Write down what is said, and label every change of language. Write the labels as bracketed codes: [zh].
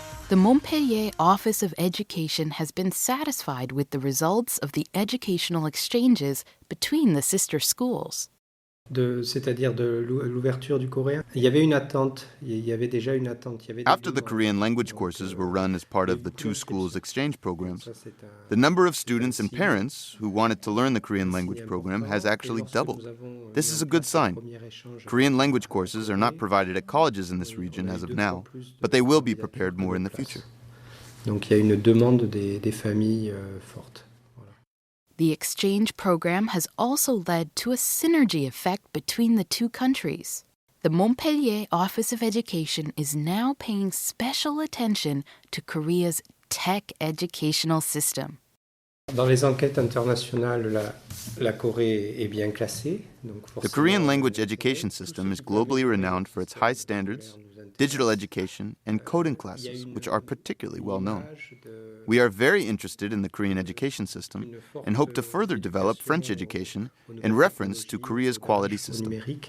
[en] The Montpellier Office of Education has been satisfied with the results of the educational exchanges between the sister schools. [fr] C'est-à-dire de l'ouverture du coréen. Il y avait une attente. Il y avait déjà une attente. [en] After the Korean language courses were run as part of the two schools' exchange programs, the number of students and parents who wanted to learn the Korean language program has actually doubled. This is a good sign. Korean language courses are not provided at colleges in this region as of now, but they will be prepared more in the future. [fr] Donc il y a une demande des familles forte. [en] The exchange program has also led to a synergy effect between the two countries. The Montpellier Office of Education is now paying special attention to Korea's tech educational system. [fr] Dans les enquêtes internationales, la Corée est bien classée. [en] The Korean language education system is globally renowned for its high standards, digital education, and coding classes, which are particularly well known. We are very interested in the Korean education system and hope to further develop French education in reference to Korea's quality system.